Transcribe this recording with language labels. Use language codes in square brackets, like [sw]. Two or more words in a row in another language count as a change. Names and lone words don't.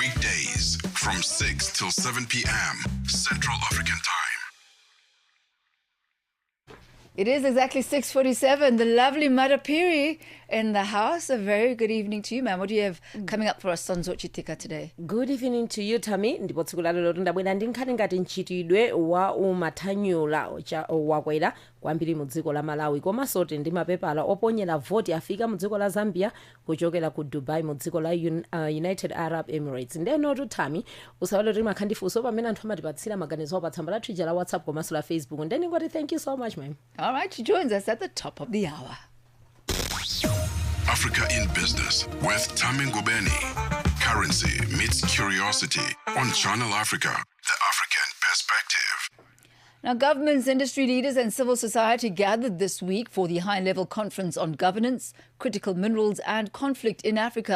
[en] Weekdays from 6 till 7 p.m. Central African Time. It is exactly 6:47. The lovely Mother Piri in the house. A very good evening to you, ma'am. What do you have coming up for us on Zochitika today? Good evening to you, Thami. [ny] Ndipo tsiku la lero ndabwera ndi nkhani ngati mchitidwe wa umathanyula wakwera kwambiri mu dziko la Malawi, komanso ndi mapepala oponyera voti afika mu dziko la Zambia kuchokera ku Dubai mu dziko la United Arab Emirates. Ndeno tu Thami usawale kuti makhandifunso pamene anthu amatipatsira maganizo awo pa tsamba la Twitter la WhatsApp komanso la Facebook. Ndeni ngoti [en] thank you so much, ma'am. All right, she joins us at the top of the hour. Africa in Business with Thami Ngubeni. Currency meets curiosity on Channel Africa, the African perspective. Now, governments, industry leaders and civil society gathered this week for the high-level conference on governance, critical minerals and conflict in Africa.